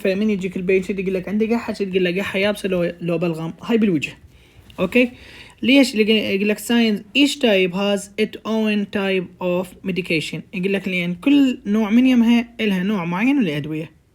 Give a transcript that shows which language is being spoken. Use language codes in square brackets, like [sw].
[ar] فمن يجيك البيشنت يقول لك عندي قحة، تقول له قحة يابسة لو بلغم، هاي بالوجه. اوكي، ليش؟ يقول لك [en] science each type has its own type of medication. [ar] يقول لك لأن كل نوع من يمها إلها نوع معين من الأدوية.